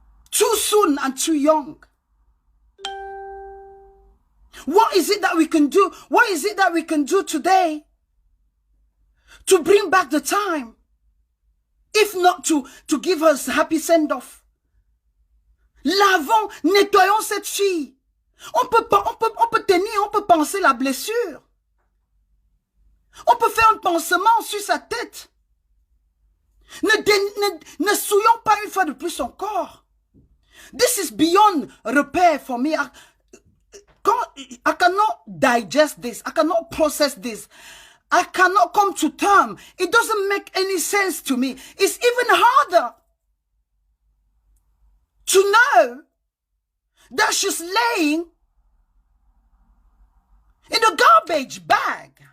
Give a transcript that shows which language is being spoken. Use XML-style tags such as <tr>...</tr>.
<en>Too soon and too young. What is it that we can do? What is it that we can do today to bring back the time? If not to give us a happy send-off.</en> <fr>Lavons, nettoyons cette fille. On peut tenir, on peut penser la blessure. On peut faire un pansement sur sa tête. Ne souillons pas une fois de plus son corps.</fr> <en>This is beyond repair for me. I cannot digest this. I cannot process this. I cannot come to terms. It doesn't make any sense to me. It's even harder to know that she's laying in a garbage bag.</en>